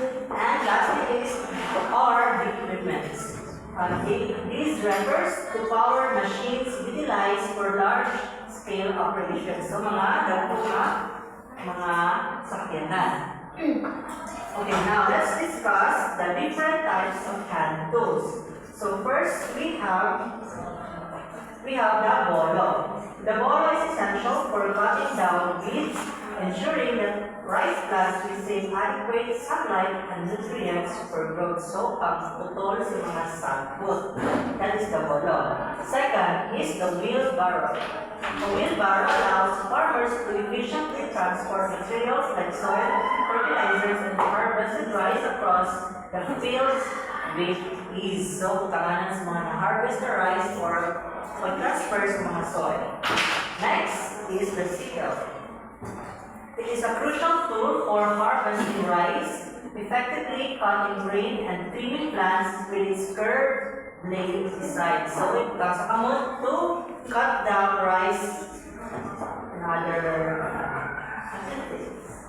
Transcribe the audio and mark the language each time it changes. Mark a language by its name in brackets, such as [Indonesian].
[English] And lastly is are the equipments. These refers to power machines utilized for large-scale operations. [Cebuano] So mga dagko na mga sakyanan. [English] Okay, now let's discuss the different types of hand tools. So first we have the bolo. The bolo is essential for cutting down weeds, ensuring that rice plants receive adequate sunlight and nutrients for growth. [Cebuano] So, pagputol sa mga sagbot. [English] That is the bolo. Second is the wheelbarrow. The wheelbarrow allows farmers to efficiently transport materials like soil, fertilizers, and harvested rice across the fields with ease. [Cebuano] So, tanganan sa mga na-harvest na rice or pag-transfer sa mga soil. [English] Next is the sickle. It is a crucial tool for harvesting rice, effectively cutting grain and trimming plants with its curved blade design. So it comes to cut down rice and other activities.